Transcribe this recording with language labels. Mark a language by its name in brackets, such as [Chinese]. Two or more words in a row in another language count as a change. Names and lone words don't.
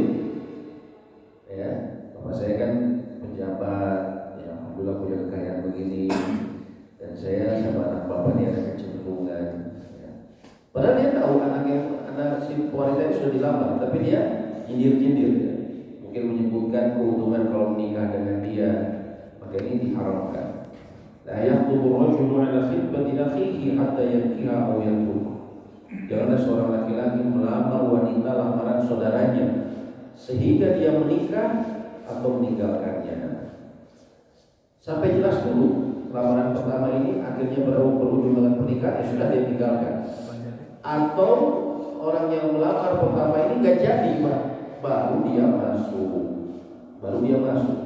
[Indonesian] Ya, bapak saya kan pejabat, ya alhamdulillah punya kekayaan begini, dan saya sama anak bapak ini ada kecenderungan. Ya. Padahal dia tahu anak si wanita itu sudah dilamar, tapi dia nyindir-nyindir. Ya. Mungkin menyebutkan keuntungan kalau menikah dengan dia, maka ini diharamkan. [Arabic] لا يخطب الرجل على خطبة أخيه حتى ينكح أو يترك. [Indonesian] Janganlah seorang laki-laki melamar wanita lamaran saudaranya sehingga dia menikah atau meninggalkannya. Sampai jelas dulu lamaran pertama ini akhirnya berujung dengan pernikahan, ya sudah dia tinggalkan. Atau orang yang melamar pertama ini nggak jadi, Pak, baru dia masuk.